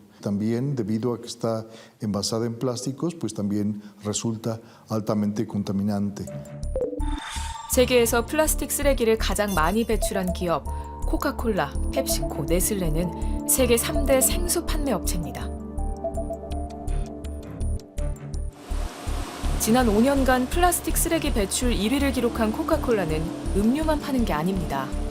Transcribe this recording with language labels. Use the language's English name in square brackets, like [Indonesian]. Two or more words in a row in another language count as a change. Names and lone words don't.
[Spanish] También debido a que está envasada en plásticos, pues también resulta altamente contaminante. [Korean] 세계에서 플라스틱 쓰레기를 가장 많이 배출한 기업 코카콜라, 펩시코, 네슬레는 세계 3대 생수 판매 업체입니다. 지난 5년간 플라스틱 쓰레기 배출 1위를 기록한 코카콜라는 음료만 파는 게 아닙니다.